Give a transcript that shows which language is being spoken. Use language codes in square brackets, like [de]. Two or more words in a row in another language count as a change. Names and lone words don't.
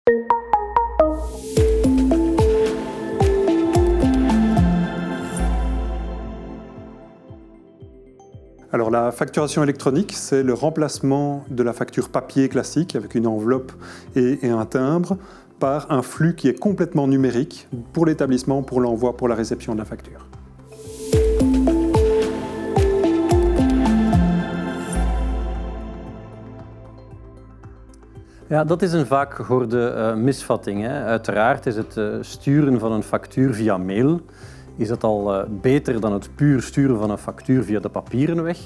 [fr] Alors la facturation électronique, c'est le remplacement de la facture papier classique avec une enveloppe et un timbre par un flux qui est complètement numérique pour l'établissement, pour l'envoi, pour la réception de la facture. [nl] Ja, dat is een vaak gehoorde misvatting. Uiteraard is het sturen van een factuur via mail is dat al beter dan het puur sturen van een factuur via de papieren weg.